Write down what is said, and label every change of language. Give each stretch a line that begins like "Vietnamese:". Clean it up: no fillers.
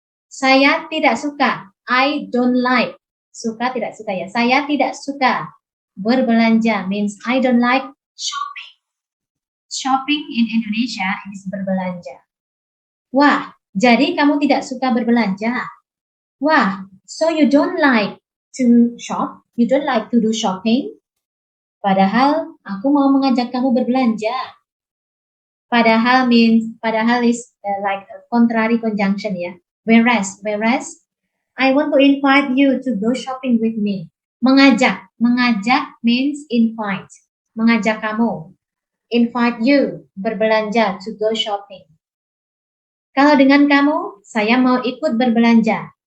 Indonesian: Saya tidak suka.
English: I don't like.
Indonesian: Suka tidak suka ya. Saya tidak suka berbelanja
English: means I don't like shopping. Shopping in Indonesia is berbelanja.
Indonesian: Wah, jadi kamu tidak suka berbelanja.
English: Wah, so you don't like to shop? You don't like to do shopping?
Indonesian: Padahal aku mau mengajak kamu berbelanja.
English: Padahal is like a contrary conjunction ya. Whereas I want to invite you to go shopping with me.
Indonesian: Mengajak
English: means invite.
Indonesian: Mengajak kamu.
English: Invite you berbelanja to go shopping.
Indonesian: Kalau dengan kamu, saya mau ikut berbelanja.